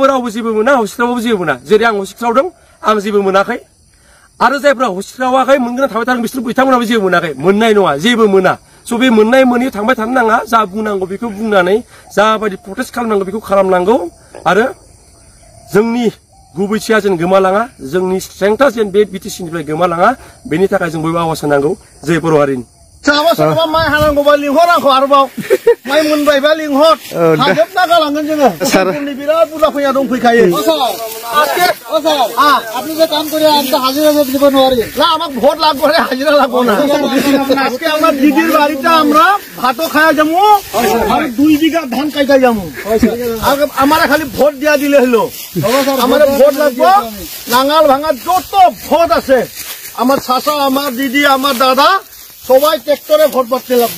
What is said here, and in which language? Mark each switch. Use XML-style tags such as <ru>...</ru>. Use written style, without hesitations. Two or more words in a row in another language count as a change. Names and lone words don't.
<brx>रावबो जेबो मोना हस्पिटालावबो जेबो मोना जेरै आं हस्पिटालाव दं आं जेबो मोनाखै आरो जायफ्रा हस्पिटालावाखै मोनगोन थाबाय थादों बिथांमोनाबो जेबो मोनाखै मोननाय नङा जेबो मोना स' बे मोननाय मोनैयाव थांबाय थानो नाङा जा बुंनांगौ बेखौ बुंनानै जाबायदि प्रटेस्ट खालामनांगौ बेखौ खालामनांगौ आरो जोंनि गुबैथिया जेन गोमालाङा जोंनि स्ट्रेंथआ जेन बे बिटिसिनिफ्राय गोमालाङा बेनि थाखाय जों बयबो आवाज होनांगौ जय बर' हारिनि सोरहाबा माइ हानांगौबा लिंहर आंखौ आरोबाव माइ मोनबायबा लिंहर हाजोबना गालांगोन जोङो जोंनि बिराद बुरजा फैया दंफैखायो</brx> <as>আপনি যে কাম করে আমি তো হাজিরা দিব নোৱাৰি</as> <bn>না আমাক ভোট লাগবো রে হাজিরা লাগবো না আজকে আমরা দিদির বাড়িতে আমরা ভাতও খাওয়া যাবো আর 2 বিঘা ধান কাইটা যাবো আমার খালি ভোট দিয়া দিলে হলো আমার ভোট লাগবো নাঙ্গাল ভাঙা যত ভোট আছে আমার চাচা আমার দিদি আমার দাদা সবাই ট্রেক্টরে ভোট পাতে লাগবো</bn>